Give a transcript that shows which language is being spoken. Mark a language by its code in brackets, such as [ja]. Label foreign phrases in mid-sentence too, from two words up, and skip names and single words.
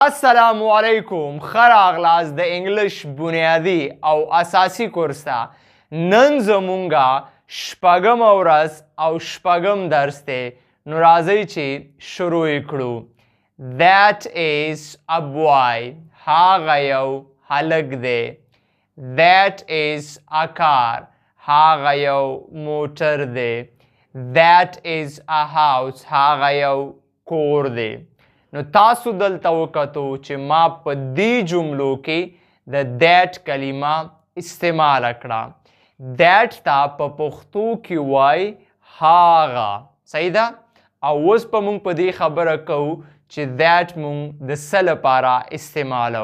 [ps] السلام علیکم خراغلاس د انګلش بنیادی او اساسی کورس ته نن زمونږ شپږم ورځ او شپږم درس دی نو راځئ چې شروع یې کړو. [en] That is a boy. [ps] هغه یو هلک دی. [en] That is a car. [ps] هغه یو موټر دی. [en] That is a house. [ps] هغه یو کور دی. نو تاسو دلته وکتو چې ما په دې جملو کې د that کلمه استعمال کړه. that ته په پښتو کې وای هاغه. صحیح ده؟ او اوس په موږ په دې خبره کوو چې that موږ د څه لپاره استعمالو.